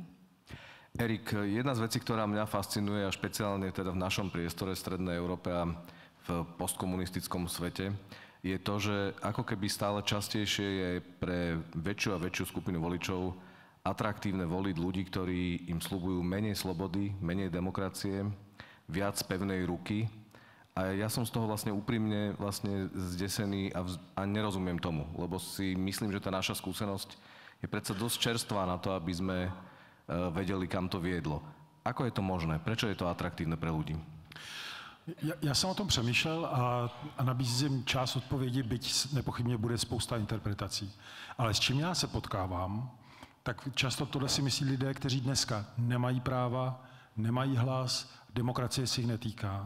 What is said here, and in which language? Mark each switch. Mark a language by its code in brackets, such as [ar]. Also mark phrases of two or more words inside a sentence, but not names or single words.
[sk] Erik, jedna z vecí, ktorá mňa fascinuje a špeciálne teda v našom priestore v Strednej Európe a v postkomunistickom svete, je to, že ako keby stále častejšie je pre väčšiu a väčšiu skupinu voličov atraktívne voliť ľudí, ktorí im sľubujú menej slobody, menej demokracie, viac pevnej ruky. A ja som z toho vlastne úprimne zdesený a nerozumiem tomu, lebo si myslím, že tá naša skúsenosť je predsa dosť čerstvá na to, aby sme vedeli, kam to viedlo. Ako je to možné? Prečo je to atraktívne pre ľudí? [cs] Já jsem o tom přemýšlel a nabízím část odpovědi, byť nepochybně bude spousta interpretací. Ale s čím já se potkávám, tak často tohle si myslí lidé, kteří dneska nemají práva, nemají hlas, demokracie si jich netýká.